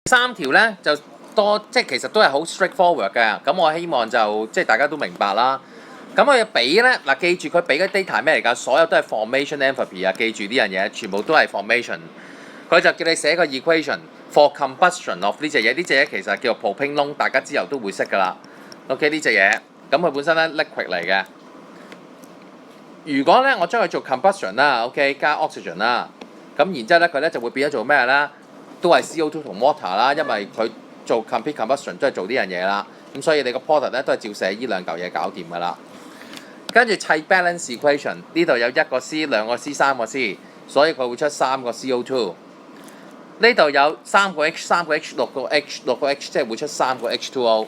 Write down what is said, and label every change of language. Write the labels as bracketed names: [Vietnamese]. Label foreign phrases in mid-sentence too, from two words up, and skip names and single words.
[Cantonese] 3 條咧就多，即係其實都係好 straightforward 嘅。咁我希望就即係大家都明白啦。咁佢俾咧嗱，記住佢俾嘅 data 係咩嚟㗎？所有都係 [English] formation enthalpy [Cantonese] 啊，記住呢樣嘢，全部都係 formation。佢就叫你寫個 [English] equation for combustion of [Cantonese] 呢隻嘢，呢隻嘢其實叫做 propane， 大家之後都會識㗎啦。OK 呢隻嘢，咁佢本身咧 liquid 嚟嘅。如果咧我將佢做 combustion 啦 ，OK 加 oxygen 啦，咁然之後咧佢咧就會變咗做咩啦？都係 CO2 同 water 啦，因為佢做 [English] complete combustion [Cantonese] 都係做呢樣嘢啦。咁所以你個 product 咧都係照寫呢兩嚿嘢搞掂㗎啦。跟住砌 [English] balance equation， [Cantonese] 呢度有1個 C、2個 C、3個 C， 所以佢會出3個 CO2。呢度有3個 H、3個 H、6個 H、6個 H， 即係會出3個 H2O。